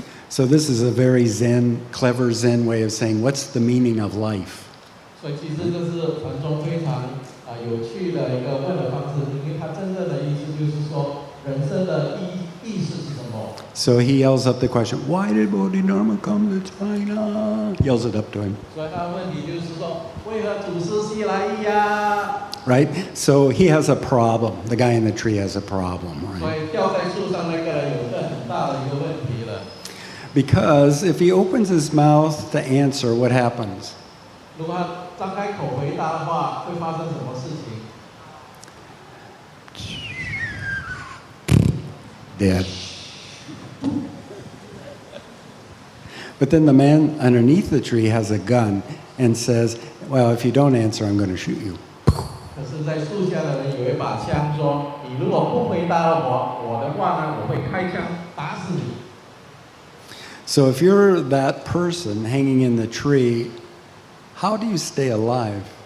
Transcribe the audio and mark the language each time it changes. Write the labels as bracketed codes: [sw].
[en] So this is a very Zen, clever Zen way of saying, what's the meaning of life? [zh] 所以其实这是传中非常有趣的一个问的方式，因为他真正的意思就是说，人生的意思是什么？ [en] So he yells up the question, "Why did Bodhidharma come to China?" Yells it up to him. [zh] 所以他的问题就是说，为何祖师西来意呀？ [en] Right? So he has a problem. The guy in the tree has a problem, [zh] 所 [en] right? [zh] 以吊在树上那个人有一个很大的一个问题了。 [en] Because if he opens his mouth to answer, what happens? [zh] 如果他张开口回答的话，会发生什么事情？ [en] Dead. But then the man underneath the tree has a gun and says, "Well, if you don't answer, I'm going to shoot you." [zh] 可是，在树下的人有一把枪，说：“你如果不回答我的话呢，我会开枪打死你。” [en] So if you're that person hanging in the tree, how do you stay alive?